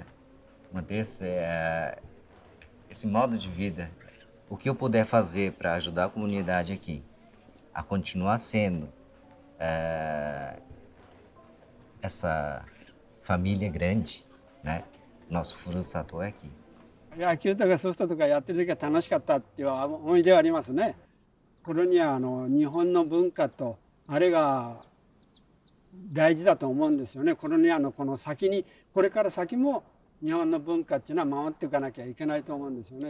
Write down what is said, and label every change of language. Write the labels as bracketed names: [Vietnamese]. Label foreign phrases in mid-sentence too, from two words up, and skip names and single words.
[Portuguese] Manter esse modo de vida. O que eu puder fazer para ajudar a comunidade aqui a continuar sendo essa família grande, né? Nosso furusato é aqui. [Japanese] 野球とかソフトとかやってる時は楽しかったっていう思い出はありますね。コロニアの日本の文化とあれが大事だと思うんですよね。コロニアのこの先にこれから先も日本の文化っていうのは守っていかなきゃいけないと思うんですよね。